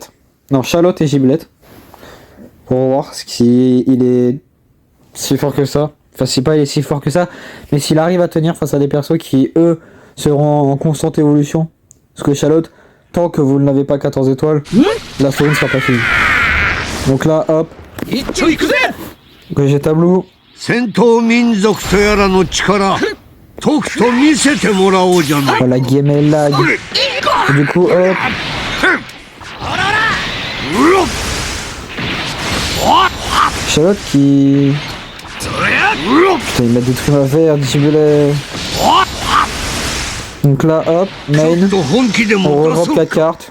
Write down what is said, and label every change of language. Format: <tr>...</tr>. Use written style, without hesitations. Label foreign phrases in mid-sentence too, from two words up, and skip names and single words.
<fr>Non, Charlotte et Giblet. Pour voir s'il est si fort que ça. Enfin, si pas il est si fort que ça, mais s'il arrive à tenir face à des persos qui, eux, seront en constante évolution. Parce que Charlotte, tant que vous ne l'avez pas 14 étoiles, la story ne sera pas finie. Donc là, hop.</fr> <en>Gogeta Blue.</en> <ja>戦闘民族とやらの力とくと見せてもらおうじゃない</ja> <fr>Voilà, game est lag. Et du coup, hop. Charlotte qui... Putain, il m'a détruit ma verre, Giblet. Donc là, hop, main. On re-drop la carte.</fr>